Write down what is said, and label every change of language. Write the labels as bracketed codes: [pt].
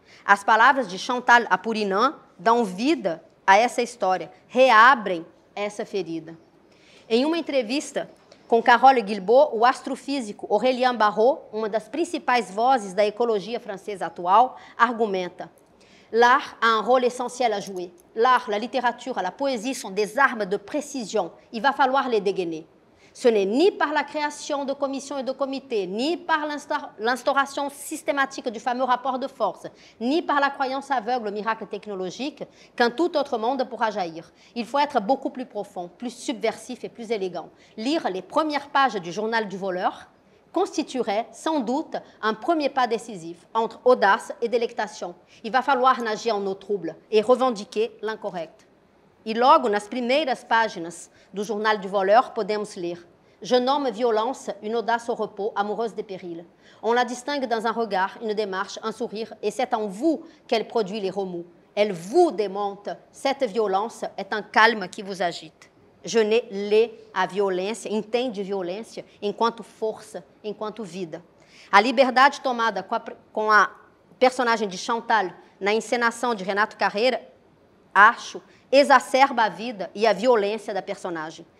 [pt] As palavras de Chantal Apurinan dão vida a essa história, reabrem essa ferida. Em uma entrevista com Carole Guilbault, o astrofísico Aurélien Barraud, uma das principais vozes da ecologia francesa atual, argumenta: [fr] l'art a un rôle essentiel à jouer. L'art, la littérature, la poésie sont des armes de précision. Il va falloir les dégainer. Ce n'est ni par la création de commissions et de comités, ni par l'instauration systématique du fameux rapport de force, ni par la croyance aveugle au miracle technologique qu'un tout autre monde pourra jaillir. Il faut être beaucoup plus profond, plus subversif et plus élégant. Lire les premières pages du journal du voleur constituerait sans doute un premier pas décisif entre audace et délectation. Il va falloir nager en eau trouble et revendiquer l'incorrect. [pt] E logo nas primeiras páginas do Journal du Voleur, podemos ler: [fr] Je nomme violence une audace au repos, amoureuse des périls. On la distingue dans un regard, une démarche, un sourire, et c'est en vous qu'elle produit les remous. Elle vous démonte. Cette violence est un calme qui vous agite. [pt] Genet lê a violência, entende violência enquanto força, enquanto vida. A liberdade tomada com a personagem de Chantal na encenação de Renato Carreira, acho, exacerba a vida e a violência da personagem.